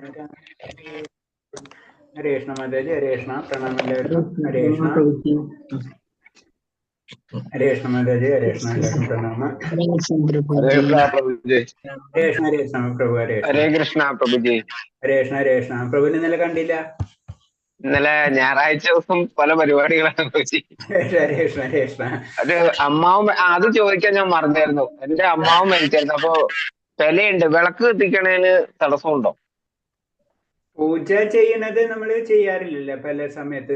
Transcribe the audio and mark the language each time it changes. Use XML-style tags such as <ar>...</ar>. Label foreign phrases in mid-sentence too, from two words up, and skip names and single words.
<hi>हरे कृष्ण माताजी हरे कृष्ण प्रणाम हरे कृष्ण हरे कृष्ण माताजी हरे कृष्ण प्रणाम हरे कृष्ण प्रभु जी हरे कृष्ण प्रभु हरे कृष्ण प्रभुജി</hi> <ml>हरे कृष्ण പ്രഭുവിനെ ഇന്നലെ കണ്ടില്ല. ഇന്നലെ ഞായറാഴ്ച ദിവസം പല പരിപാടികളാണ് പ്രഭുജി. ഹരേ കൃഷ്ണ അത് അമ്മാവും അത് ചോദിക്കാൻ ഞാൻ മറന്നായിരുന്നു. എന്റെ അമ്മാവും മരിച്ചായിരുന്നു. അപ്പൊ പെലയുണ്ട്, വിളക്ക് കത്തിക്കണേന് തടസ്സമുണ്ടോ? പൂജ ചെയ്യുന്നത് നമ്മൾ ചെയ്യാറില്ലല്ലോ പല സമയത്ത്.</ml>